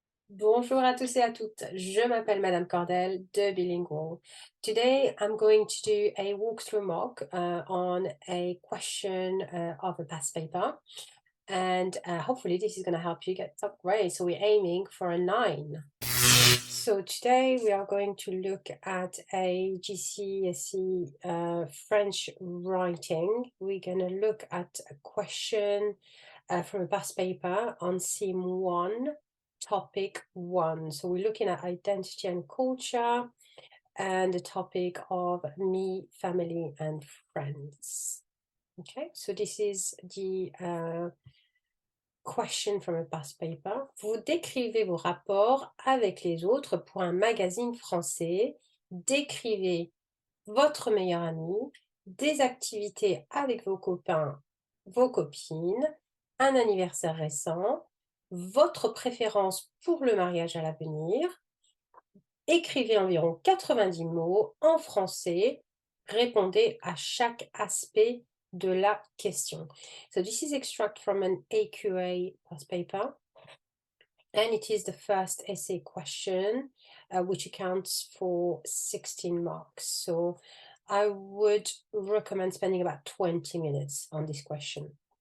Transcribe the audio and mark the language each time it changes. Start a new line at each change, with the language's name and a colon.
French: Bonjour à tous et à toutes, je m'appelle Madame Cordel de Bilingual.
English: Today I'm going to do a walkthrough mock on a question of a past paper, and hopefully this is going to help you get top grade. So we're aiming for a 9. So today we are going to look at a GCSE French writing. We're going to look at a question from a past paper on theme 1. Topic 1. So we're looking at identity and culture and the topic of me, family, and friends. Okay, so this is the question from a past paper.
French: Vous décrivez vos rapports avec les autres pour un magazine français. Décrivez votre meilleur ami, des activités avec vos copains, vos copines, un anniversaire récent, votre préférence pour le mariage à l'avenir. Écrivez environ 90 mots en français. Répondez à chaque aspect de la question.
English: So this is extract from an AQA past paper. And it is the first essay question, which accounts for 16 marks. So I would recommend spending about 20 minutes on this question.